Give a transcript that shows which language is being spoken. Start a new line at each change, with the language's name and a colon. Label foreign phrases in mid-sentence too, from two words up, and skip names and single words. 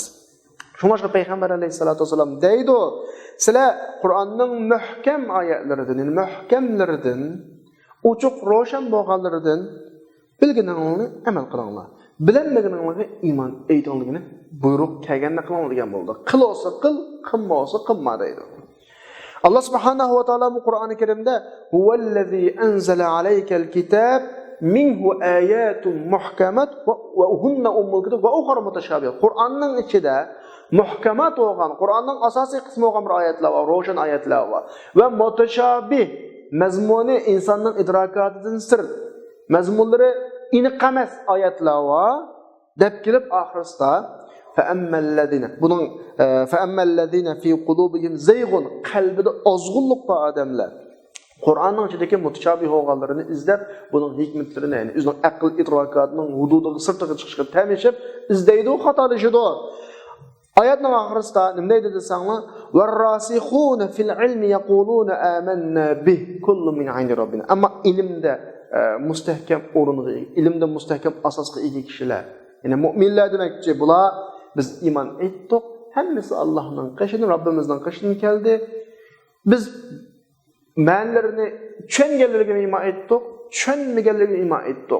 Uzbek: Shunga payg'ambar alayhisolatu vasallam deydi, sizlar Qur'onning muhkam oyatlaridan, muhkamlaridan, ochiq ro'shan bo'lganlaridan bilganinglarni amal qilinglar. Bilinmaganinglarga iymon aytinglarni buyruq kelganini qilinglar degan bo'ldi. Qilsa qil, qilmasa qilma deydi. Allah subhanahu va taolo bu Qur'oni Karimda
Arabic: هو الذي أنزل عليك الكتاب منه آيات محكمات وهن أم الكتاب وأخر متشابهات.
Uzbek: Qur'onning ichida muhkamat bo'lgan, Qur'onning asosiy qismi bo'lgan bir oyatlar va ro'shan oyatlar va mutashabih mazmuni insonning idrokotidan sir, mazmunlari aniq emas oyatlar va deb kelib oxirsida
Arabic: فأما الذين في قلوبهم زيغ
Uzbek: qalbida ozg'unlik bor odamlar Qur'onning ichidagi mutashabih bo'lganlarini izlab, buning hikmatlarini, ya'ni o'zining aql idrokotining hududiga sirtiga chiqishga tamishib izlaydi, xatolashidi. Oyatning oxirisida nima deydi desanglar,
Arabic: "والراسخون في العلم يقولون آمنا به كل من عند ربنا."
Uzbek: Ammo ilmda mustahkam o'ringa, ilmda mustahkam asosga ega kishilar, ya'ni mu'minlar demakchi, bular biz iymon etdik, hammasi Allohning qishidan, Robbimizning qishidan keldi. Biz ma'nolarini tushunganlarga iymon etdik, tushunmaganlarga iymon etdik.